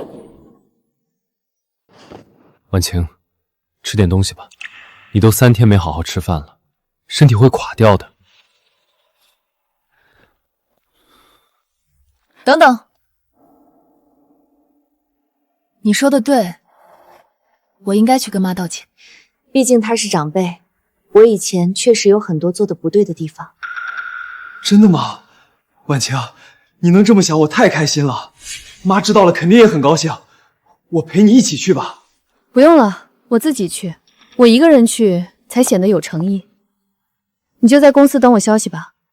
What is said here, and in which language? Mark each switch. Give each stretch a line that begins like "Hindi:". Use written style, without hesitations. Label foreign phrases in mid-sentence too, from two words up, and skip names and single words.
Chinese: 婉晴，吃點東西吧，你都3天沒好好吃飯了，身體會垮掉的。等等，你說的對，我應該去跟媽道歉。畢竟她是長輩，我以前確實有很多做的不對的地方。真的嗎？婉晴，你能這麼想，我太開心了。媽知道了肯定也很高興，我陪你一起去吧。不用了，我自己去，我一個人去才顯得有誠意。你就在公司等我消息吧。